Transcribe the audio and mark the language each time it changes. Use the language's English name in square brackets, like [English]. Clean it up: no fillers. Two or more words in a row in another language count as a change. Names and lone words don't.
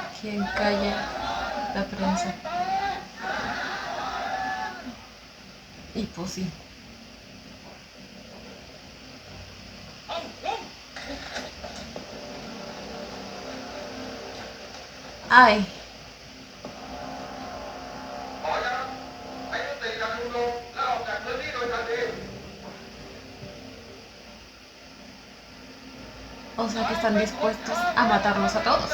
[Spanish] quien calla la prensa. Y pues sí. Ay. [Thai] ขอย้ำให้ยุติการชุมนุมและออกจากพื้นที่โดยทันที [Spanish] O sea que están dispuestos a matarlos a todos.